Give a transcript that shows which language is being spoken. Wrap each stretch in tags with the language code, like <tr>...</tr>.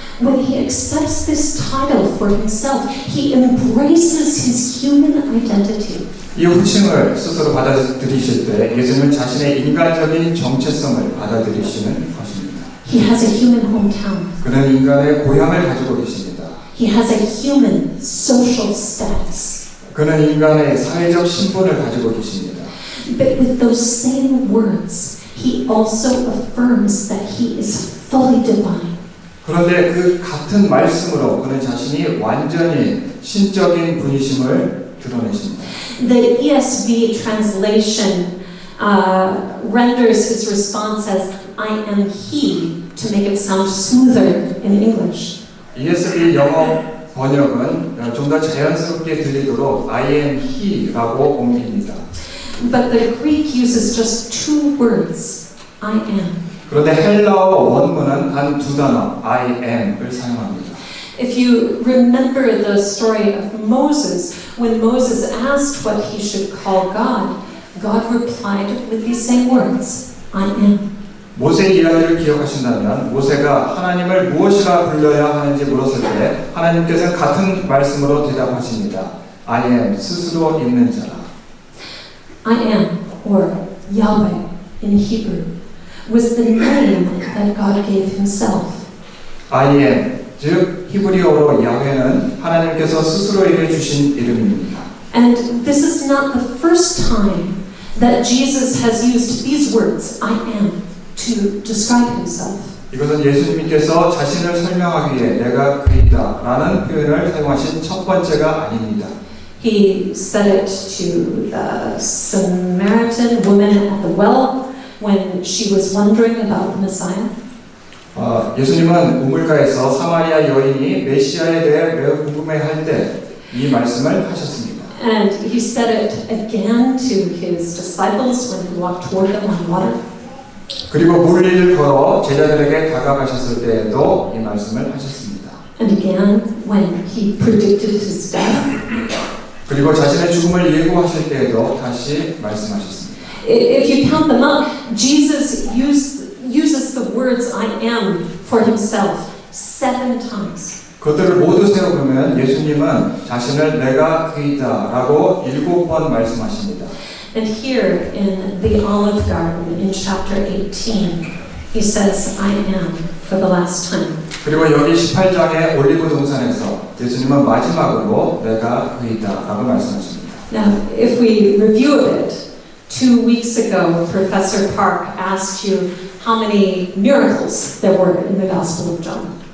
<en>When he accepts this title for himself, he embraces his human identity.</en> <ko>이 호칭을 스스로 받아들이실 때 예수님은 자신의 인간적인 정체성을 받아들이시는 것입니다.</ko> <en>He has a human hometown.</en> <ko>그는 인간의 고향을 가지고 계십니다.</ko> <en>He has a human social status.</en> <ko>그는 인간의 사회적 신분을 가지고 계십니다.</ko> <en>But with those same words, he also affirms that he is fully divine.</en> <ko>그런데 그 같은 말씀으로 그는 자신이 완전히 신적인 분이심을 드러내십니다.</ko> <en>The ESV translation renders his response as I am he to make it sound smoother in English.</en> <ko>ESV 영어 번역은 좀 더 자연스럽게 들리도록</ko> <en>I am he</en> <ko>라고 옮깁니다.</ko> <en>But the Greek uses just two words, I am.</en> <ko>그런데 헬라어 원문은 단 두 단어</ko> <en>I am</en> <ko>을 사용합니다.</ko> <en>If you remember the story of Moses, when Moses asked what he should call God, God replied with these same words, I am.</en> <ko>모세 이야기를 기억하신다면 모세가 하나님을 무엇이라 불러야 하는지 물었을 때 하나님께서 같은 말씀으로 대답하십니다.</ko> <en>I am</en> <ko>스스로 있는 자라.</ko> <en>I am, or Yahweh in Hebrew, was the name that God gave himself. I am,</en> <ko>즉 히브리어로 야훼는 하나님께서 스스로에게 주신 이름입니다.</ko> <en>And this is not the first time that Jesus has used these words, I am, to describe himself.</en> <ko>이것은 예수님께서 자신을 설명하기 위해 내가 그이다 라는 표현을 사용하신 첫 번째가 아닙니다.</ko> <en>He said it to the Samaritan woman at the well when she was wondering about the Messiah.</en> <ko>예수님은 우물가에서 사마리아 여인이 메시아에 대해 매우 궁금해할 때 이 말씀을 하셨습니다.</ko> <en>And he said it again to his disciples when he walked toward them on water.</en> <ko>그리고 물 위를 걸어 제자들에게 다가가셨을 때에도 이 말씀을 하셨습니다.</ko> <en>And again when he predicted his death.</en> <ko>그리고 자신의 죽음을 예고하실 때에도 다시 말씀하셨습니다.</ko> <en>If you count them up, Jesus uses the words I am for himself 7 times.</en> <ko>그것들을 모두 세어보면 예수님은 자신을 내가 그이다 라고 7번 말씀하십니다.</ko> <en>And here in the Olive Garden in chapter 18, he says, I am for the last time.</en> <ko>그리고 여기 18장의 올리브 동산에서 예수님은 마지막으로 내가 그이다 라고 말씀하십니다.</ko> <en>Now, if we review a bit, 2 weeks ago, Professor Park asked you how many miracles there were in the Gospel of John.</en>